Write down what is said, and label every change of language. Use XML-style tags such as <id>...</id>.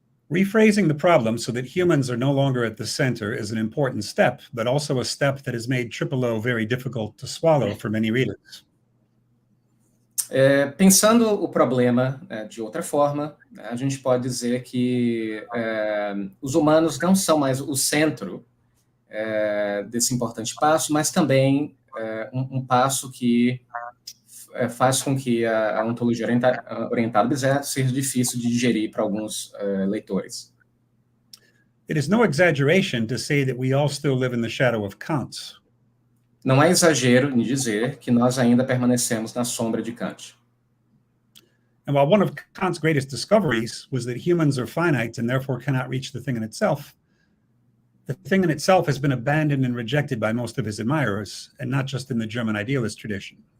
<en>Rephrasing the problem so that humans are no longer at the center is an important step, but also a step that has made O very difficult to swallow for many readers.</en> <pt>Pensando o problema de outra forma, a gente pode dizer que os humanos não são mais o centro desse importante passo, mas também um passo que faz com que a ontologia orientada a objetos seja difícil de digerir para alguns leitores.</pt> <en>It is no exaggeration to say that we all still live in the shadow of Kant.</en> <pt>Não é exagero em dizer que nós ainda permanecemos na sombra de Kant.</pt> <en>And while one of Kant's greatest discoveries was that humans are finite and therefore cannot reach the thing in itself, the thing in itself has been abandoned and rejected by most of his admirers, and not just in the German idealist tradition.</en>